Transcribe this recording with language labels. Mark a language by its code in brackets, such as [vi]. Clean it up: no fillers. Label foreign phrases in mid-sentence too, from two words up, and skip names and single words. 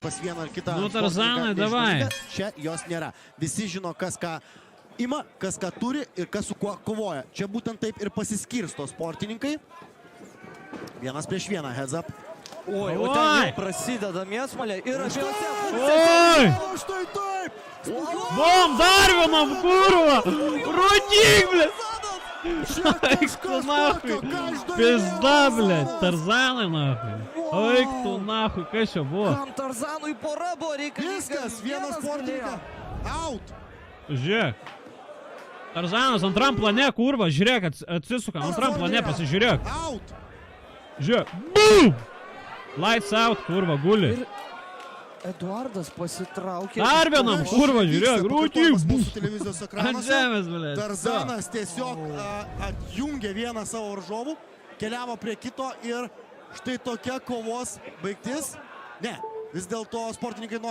[lt] pas vieną ar kitą. Nu, Tarzanai, davai. Čia jos nėra. Visi žino, kas ką ima, kas ką turi ir kas su kuo kovoja. Čia būtent taip ir pasiskirsto sportininkai. Vienas prieš vieną, [en] heads up. [lt] Oi, o ten jau prasideda mėsmalė ir abiejose Oi! Štai taip! Bom, dar vienam, kurva! Rudik, blėt! Eik tu nahui! Pizda, blėt! Tarzanai, nahui! Eik tu nahui, kas čia buvo? Kam Tarzanui pora buvo reikalinga? Viskas, vienas sportininkas. Out! Žiūrėk. Tarzanas antram plane, kurva, žiūrėk, atsisuka, antram plane pasižiūrėk. Out! Žiūrėk. [en] Boom! Lights out, [lt] kurva, guli. Ir Eduardas pasitraukė. Dar vienam, kurva, žiūrėk, Rudik! Mūsų televizijos Ant ekranuose. žemės, blėt. Tarzanas tiesiog atjungė vieną savo varžovų, keliavo prie kito ir štai tokia kovos baigtis. Ne, vis dėlto sportininkai nori.